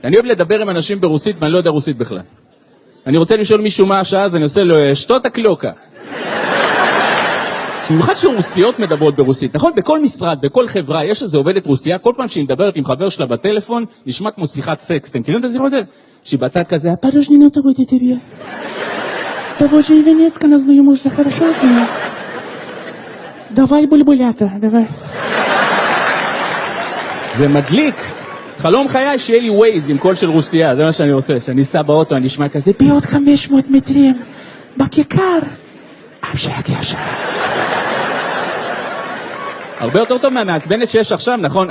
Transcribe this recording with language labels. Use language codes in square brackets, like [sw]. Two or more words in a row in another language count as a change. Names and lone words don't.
[he] אני אוהב לדבר עם אנשים ברוסית, ואני לא יודע רוסית בכלל. אני רוצה לשאול מישהו מה השעה, אז אני עושה לו, שתות הקלוקה. במיוחד שרוסיות מדברות ברוסית, נכון? בכל משרד, בכל חברה, יש איזו עובדת רוסיה, כל פעם שהיא מדברת עם חבר שלה בטלפון, נשמע כמו שיחת סקס. אתם מכירים את השיחות האלה? שהיא בצד כזה, [ru] подожди, ну такой тебе. Того же Ивенецка нас знаем уже хорошо знаю. Давай бульбулята, давай. [he] זה מדליק. חלום חיי שיהיה לי ווייז עם קול של רוסיה, זה מה שאני רוצה, שאני אסע באוטו, אני אשמע כזה, בעוד 500 מטרים, בכיכר, המשך ישר. הרבה יותר טוב מהמעצבנת שיש עכשיו, נכון?